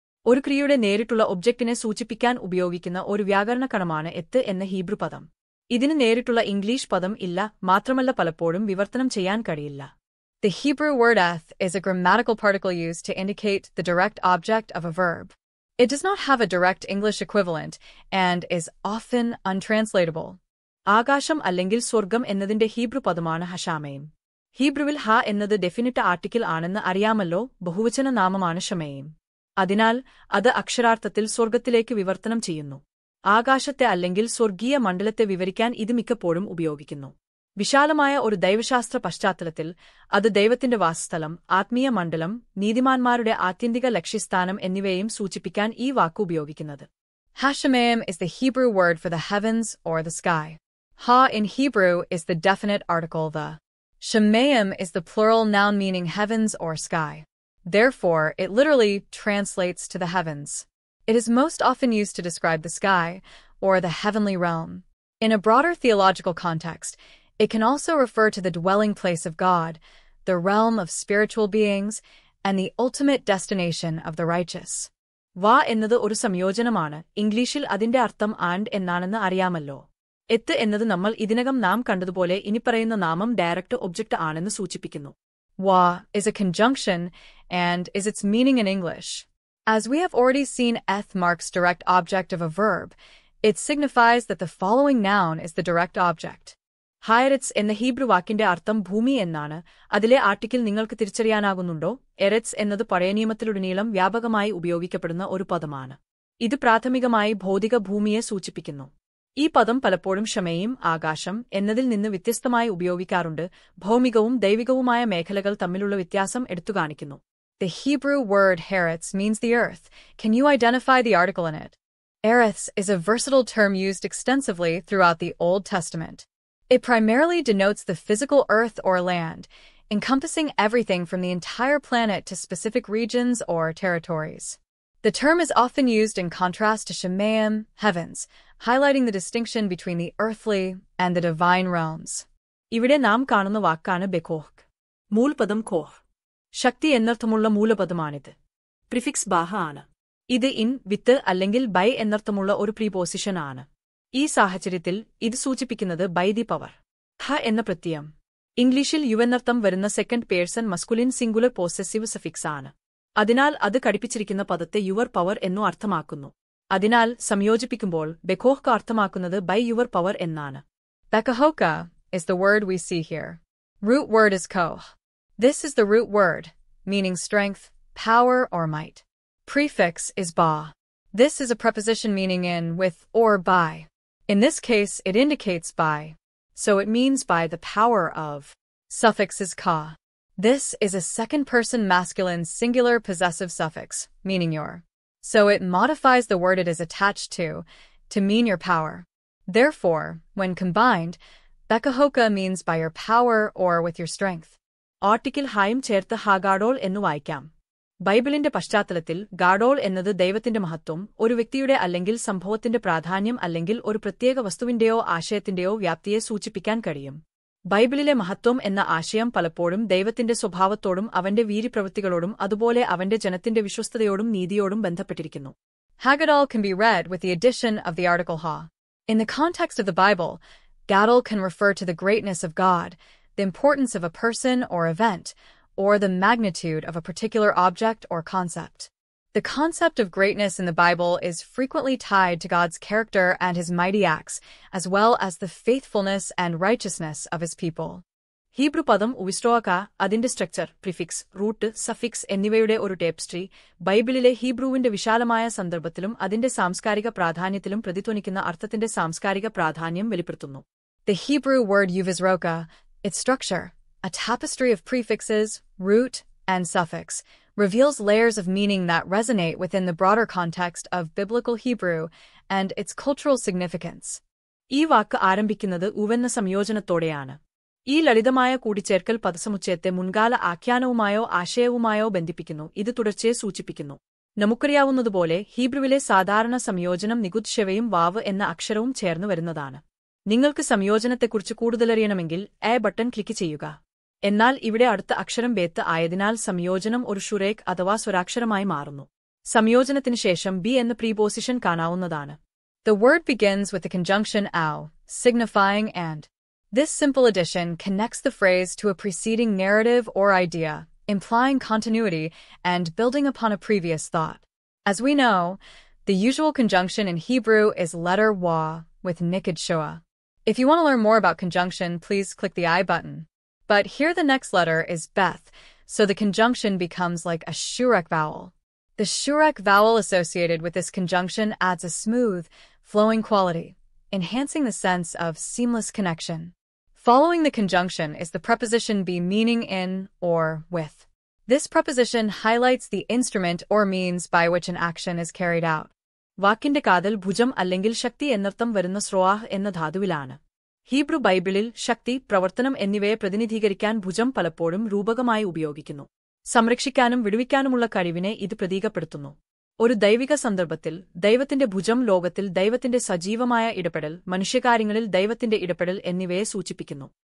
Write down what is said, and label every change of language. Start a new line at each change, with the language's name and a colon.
Malayalam: ഒരു ക്രിയയുടെ നേരിട്ടുള്ള ഒബ്ജക്റ്റിനെ സൂചിപ്പിക്കാൻ ഉപയോഗിക്കുന്ന ഒരു വ്യാകരണകണമാണ് എത്ത് എന്ന ഹീബ്രു പദം. ഇതിന് നേരിട്ടുള്ള ഇംഗ്ലീഷ് പദം ഇല്ല, മാത്രമല്ല പലപ്പോഴും വിവർത്തനം ചെയ്യാൻ കഴിയില്ല.
English: The Hebrew word eth is a grammatical particle used to indicate the direct object of a verb. It does not have a direct English equivalent and is often untranslatable.
Malayalam: ആകാശം അല്ലെങ്കിൽ സ്വർഗം എന്നതിന്റെ ഹീബ്രു പദമാണ് ഹഷാമയും. ഹീബ്രുവിൽ ഹ എന്നത് ഡെഫിനിറ്റ് ആർട്ടിക്കിൾ ആണെന്ന് അറിയാമല്ലോ, ബഹുവചന നാമമാണ് ഷമയും. അതിനാൽ അത് അക്ഷരാർത്ഥത്തിൽ സ്വർഗത്തിലേക്ക് വിവർത്തനം ചെയ്യുന്നു. ആകാശത്തെ അല്ലെങ്കിൽ സ്വർഗീയ മണ്ഡലത്തെ വിവരിക്കാൻ ഇത് മിക്കപ്പോഴും ഉപയോഗിക്കുന്നു. വിശാലമായ ഒരു ദൈവശാസ്ത്ര പശ്ചാത്തലത്തിൽ അത് ദൈവത്തിന്റെ വാസസ്ഥലം, ആത്മീയ മണ്ഡലം, നീതിമാന്മാരുടെ ആത്യന്തിക ലക്ഷ്യസ്ഥാനം എന്നിവയെയും സൂചിപ്പിക്കാൻ ഈ വാക്ക് ഉപയോഗിക്കുന്നത്.
English: Hashemayim is the Hebrew word for the heavens or the sky. Ha in Hebrew is the definite article the. Shemayim is the plural noun meaning heavens or sky. Therefore, it literally translates to the heavens. It is most often used to describe the sky, or the heavenly realm. In a broader theological context, it can also refer to the dwelling place of God, the realm of spiritual beings, and the ultimate destination of the righteous.
Malayalam: വാ എന്നത് ഒരു സംയോജനമാണ്. ഇംഗ്ലീഷിൽ അതിന്റെ അർത്ഥം and എന്നാണെന്ന് അറിയാമല്ലോ. എത്ത് എന്നത് നമ്മൾ ഇതിനകം നാം കണ്ടതുപോലെ ഇനിപ്പറയുന്ന നാമം ഡയറക്റ്റ് ഒബ്ജക്റ്റ് ആണെന്ന് സൂചിപ്പിക്കുന്നു.
English: Wa is a conjunction and is its meaning in English. As we have already seen, eth marks direct object of a verb. It signifies that the following noun is the direct object.
Malayalam: ഹയററ്റ്സ് എന്ന Hebrew വാക്കിന്റെ അർത്ഥം ഭൂമി എന്നാണ്. അതിലെ article നിങ്ങൾക്ക് തിരിച്ചറിയാനാകുന്നുണ്ടോ? എററ്റ്സ് എന്നത് പഴയ നിയമത്തിലുടനീളം വ്യാപകമായി ഉപയോഗിക്കപ്പെടുന്ന ഒരു പദമാണ്. ഇത് പ്രാഥമികമായി ഭൗതിക ഭൂമിയെ സൂചിപ്പിക്കുന്നു. ഈ പദം പലപ്പോഴും ക്ഷമയും ആകാശം എന്നതിൽ നിന്ന് വ്യത്യസ്തമായി ഉപയോഗിക്കാറുണ്ട്. ഭൗമികവും ദൈവികവുമായ മേഖലകൾ തമ്മിലുള്ള വ്യത്യാസം എടുത്തുകാണിക്കുന്നു.
English: The Hebrew word Haaretz means the earth. Can you identify the article in it? Eretz is a versatile term used extensively throughout the Old Testament. It primarily denotes the physical earth or land, encompassing everything from the entire planet to specific regions or territories. The term is often used in contrast to Shemayim, heavens, highlighting the distinction between the earthly and the divine realms.
Malayalam: ഇവിടെ നാം കാണുന്ന വാക്കാണ് ബെക്കോഹ്. മൂലപദം കോഹ്. ശക്തി എന്നർത്ഥമുള്ള മൂലപദമാണിത്. Prefix Baha ആണ്. ഇത് in, വിത്ത് അല്ലെങ്കിൽ by എന്നർത്ഥമുള്ള ഒരു പ്രീപോസിഷൻ ആണ്. ഈ സാഹചര്യത്തിൽ ഇത് സൂചിപ്പിക്കുന്നത്
English: By the power.
Malayalam: ഹ എന്ന പ്രത്യയം ഇംഗ്ലീഷിൽ യുവെന്നർത്ഥം വരുന്ന
English: second person masculine singular possessive suffix
Malayalam: ആണ്. അതിനാൽ അത് ഘടിപ്പിച്ചിരിക്കുന്ന പദത്തെ
English: your power
Malayalam: എന്നു അർത്ഥമാക്കുന്നു. അതിനാൽ സംയോജിപ്പിക്കുമ്പോൾ ബെക്കോഹ്ക അർത്ഥമാക്കുന്നത്
English: by your power
Malayalam: എന്നാണ്.
English: Bekahoka is the word we see here. Root word is koh. This is the root word, meaning strength, power, or might. Prefix is ba. This is a preposition meaning in, with, or by. In this case, it indicates by, so it means by the power of. Suffix is ka. This is a second-person masculine singular possessive suffix, meaning your. So it modifies the word it is attached to mean your power. Therefore, when combined, Bekahoka means by your power or with your strength.
Malayalam: Article ഹായും ചേർത്ത് ഹാഗാഡോൾ എന്നു വായിക്കാം. ബൈബിളിന്റെ പശ്ചാത്തലത്തിൽ ഗാഡോൾ എന്നത് ദൈവത്തിന്റെ മഹത്വം, ഒരു വ്യക്തിയുടെ അല്ലെങ്കിൽ സംഭവത്തിന്റെ പ്രാധാന്യം അല്ലെങ്കിൽ ഒരു പ്രത്യേക വസ്തുവിന്റെയോ ആശയത്തിന്റെയോ വ്യാപ്തിയെ സൂചിപ്പിക്കാൻ കഴിയും. ബൈബിളിലെ മഹത്വം എന്ന ആശയം പലപ്പോഴും ദൈവത്തിന്റെ സ്വഭാവത്തോടും അവന്റെ വീര്യപ്രവൃത്തികളോടും അതുപോലെ അവന്റെ ജനത്തിന്റെ വിശ്വസ്തയോടും നീതിയോടും ബന്ധപ്പെട്ടിരിക്കുന്നു.
English: Haggadol can be read with the addition of the article ha. In the context of the Bible, Gadol can refer to the greatness of God, the importance of a person or event, or the magnitude of a particular object or concept. The concept of greatness in the Bible is frequently tied to God's character and his mighty acts, as well as the faithfulness and righteousness of his people.
Malayalam: Hebrew പദം ഉവിസ്ട്രോക, അതിന്റെ structure, prefix, root, suffix എന്നിവയുടെ ഒരു ടേപ്സ്ട്രി, ബൈബിളിലെ ഹീബ്രുവിന്റെ വിശാലമായ സന്ദർഭത്തിലും അതിന്റെ സാംസ്കാരിക പ്രാധാന്യത്തിലും പ്രതിധ്വനിക്കുന്ന അർത്ഥത്തിന്റെ സാംസ്കാരിക പ്രാധാന്യം വെളിപ്പെടുത്തുന്നു.
English: The Hebrew word uvisroka, its structure, a tapestry of prefixes, root, and suffix, reveals layers of meaning that resonate within the broader context of biblical Hebrew and its cultural significance.
Malayalam: ഈ വാക്ക് ആരംഭിക്കുന്നത് ഉവെന്ന സംയോജനത്തോടെയാണ്. ഈ ലളിതമായ കൂടിച്ചേർക്കൽ പദസമുച്ചയത്തെ മുൻകാല ആഖ്യാനവുമായോ ആശയവുമായോ ബന്ധിപ്പിക്കുന്നു. ഇത് തുടർച്ചയെ സൂചിപ്പിക്കുന്നു. നമുക്കറിയാവുന്നതുപോലെ ഹീബ്രുവിലെ സാധാരണ സംയോജനം നികുത് ഷെവയും വാവ് എന്ന അക്ഷരവും ചേർന്നു വരുന്നതാണ്. നിങ്ങൾക്ക് സംയോജനത്തെക്കുറിച്ച് കൂടുതലറിയണമെങ്കിൽ എ ബട്ടൺ ക്ലിക്ക് ചെയ്യുക. എന്നാൽ ഇവിടെ അടുത്ത അക്ഷരം ബേത്ത് ആയതിനാൽ സംയോജനം ഒരു ഷുറേക്ക് അഥവാ സ്വരാക്ഷരമായി മാറുന്നു. സംയോജനത്തിന് ശേഷം ബി എന്ന പ്രീപോസിഷൻ കാണാവുന്നതാണ്.
English: The word begins with the conjunction au, signifying and. This simple addition connects the phrase to a preceding narrative or idea, implying continuity and building upon a previous thought. As we know, the usual conjunction in Hebrew is letter wa with nikid shoa. If you want to learn more about conjunction, please click the I button. But here the next letter is beth, so the conjunction becomes like a shurek vowel. The shurek vowel associated with this conjunction adds a smooth, flowing quality, enhancing the sense of seamless connection. Following the conjunction is the preposition be meaning in or with. This preposition highlights the instrument or means by which an action is carried out.
Malayalam: വാക്കിന്റെ കാതൽ ഭുജം അല്ലെങ്കിൽ ശക്തി എന്നർത്ഥം വരുന്ന സ്രോആഹ് എന്ന ധാതുവിലാണ്. Hebrew ബൈബിളിൽ ശക്തി, പ്രവർത്തനം എന്നിവയെ പ്രതിനിധീകരിക്കാൻ ഭുജം പലപ്പോഴും രൂപകമായി ഉപയോഗിക്കുന്നു. സംരക്ഷിക്കാനും വിടുവിക്കാനുമുള്ള കഴിവിനെ ഇത് പ്രതീകപ്പെടുത്തുന്നു. ഒരു ദൈവിക സന്ദർഭത്തിൽ ദൈവത്തിന്റെ ഭുജം ലോകത്തിൽ ദൈവത്തിന്റെ സജീവമായ ഇടപെടൽ, മനുഷ്യകാര്യങ്ങളിൽ ദൈവത്തിന്റെ ഇടപെടൽ എന്നിവയെ സൂചിപ്പിക്കുന്നു.